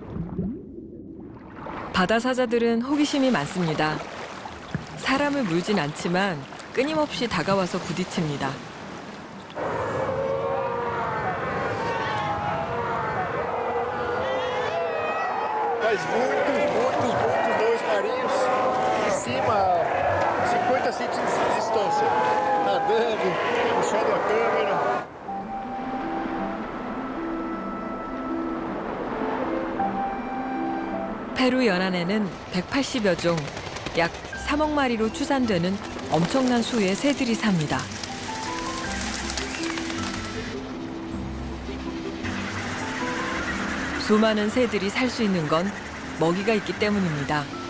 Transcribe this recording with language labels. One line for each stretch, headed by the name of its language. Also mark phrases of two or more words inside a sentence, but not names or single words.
Korean: 바다 사자들은 호기심이 많습니다. 사람을 물진 않지만 끊임없이 다가와서 부딪힙니다.
Portuguese: Mas muitos bois marinhos em cima, 50 centímetros de distância, nadando, puxando a câmera.
Korean: 페루 연안에는 180여 종, 약 3억 마리로 추산되는 엄청난 수의 새들이 삽니다. 수많은 새들이 살 수 있는 건 먹이가 있기 때문입니다.